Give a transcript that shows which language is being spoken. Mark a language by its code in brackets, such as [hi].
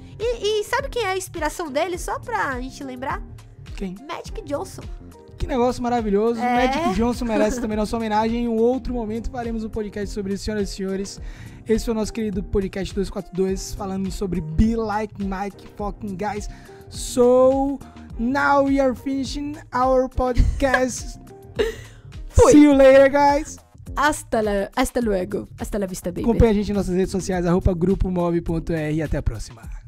[pt] E sabe quem é a inspiração dele? Só pra gente lembrar? Quem? Magic Johnson. Que negócio maravilhoso. Magic Johnson merece também nossa homenagem. Em um outro momento faremos um podcast sobre isso, senhoras e senhores. Esse foi o nosso querido podcast 242, falando sobre Be Like Mike [en] fucking guys. So, now we are finishing our podcast. See you later, guys. [es] Hasta luego. Hasta la vista, baby. [pt] Acompanhe a gente em nossas redes sociais, @grupomob.r, e até a próxima.